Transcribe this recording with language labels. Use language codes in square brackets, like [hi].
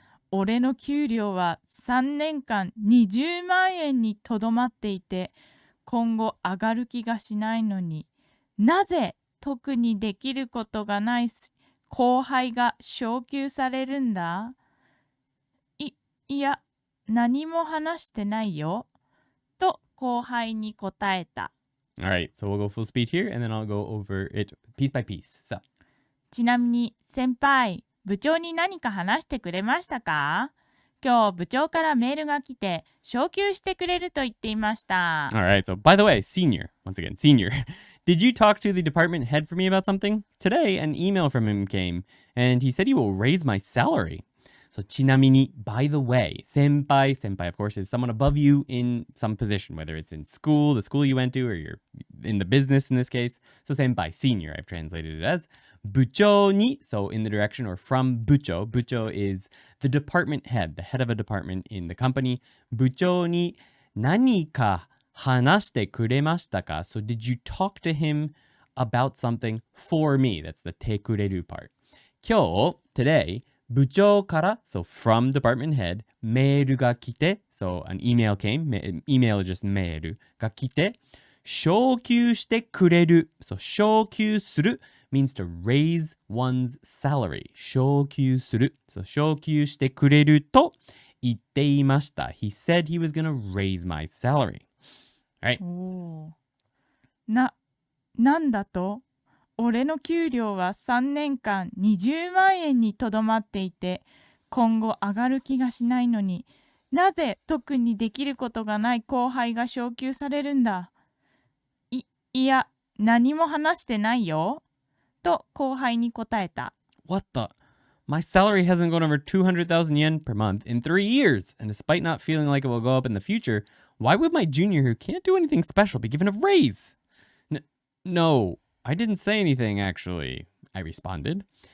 [ja] 俺の給料は3年間20万円にとどまっていて、今後上がる気がしないのに、なぜ特にできることがない後輩が昇給されるんだ？いや、何も話してないよ。と後輩に答えた。 [en] All right, so we'll go full speed here, and then I'll go over it piece by piece. So. [ja] ちなみに、先輩、部長に何か話してくれましたか？今日、部長からメールが来て、昇給してくれると言っていました。 [en] All right, so by the way, senior, once again, senior. Did you talk to the department head for me about something? Today, an email from him came, and he said he will raise my salary. So, ちなみに, by the way, senpai, of course, is someone above you in some position, whether it's in school, the school you went to, or you're in the business in this case. So, senpai, senior, I've translated it as. 部長に, so in the direction or from 部長. 部長 is the department head, the head of a department in the company. [ja] 部長に何か話してくれましたか? [en] So, did you talk to him about something for me? That's the てくれる part. 今日, today, 部長から, so from department head, [ja] メールが来て, [en] so an email came, email is just メールが来て, [ja] 昇給してくれる。 [en] So 昇給する means to raise one's salary. [ja] 昇給する。 So 昇給してくれると言っていました。 [en] He said he was gonna raise my salary. Alright. [ja] おーなんだと俺の給料は3年間20万円にとどまっていて、今後上がる気がしないのに、なぜ特にできることがない後輩が昇給されるんだ。いや、何も話してないよ。と後輩に答えた。 [en] What the? My salary hasn't gone over 200,000 yen per month in 3 years, and despite not feeling like it will go up in the future, why would my junior who can't do anything special be given a raise? No, I didn't say anything actually, I responded.